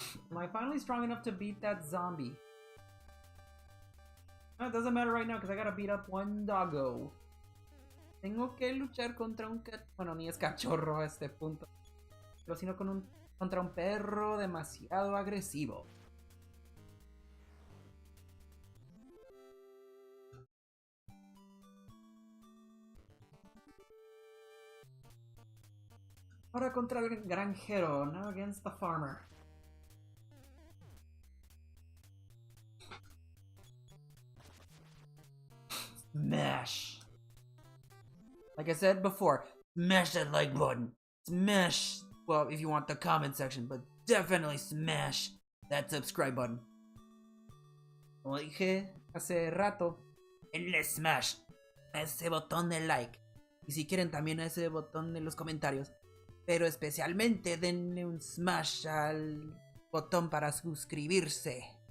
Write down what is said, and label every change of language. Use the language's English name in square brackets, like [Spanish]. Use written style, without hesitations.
[English] Am I finally strong enough to beat that zombie? No, it doesn't matter right now because I gotta beat up one doggo. [Spanish] Tengo que luchar contra un bueno, ni es cachorro a este punto. Pero sino contra un perro demasiado agresivo. Ahora contra el granjero, [English] now against the farmer. smash. Like I said before, smash that like button. Smash, well, if you want the comment section, but definitely smash that subscribe button. [Spanish] Como dije hace rato, denle smash a ese botón de like. Y si quieren también a ese botón de los comentarios. Pero especialmente denle un smash al botón para suscribirse.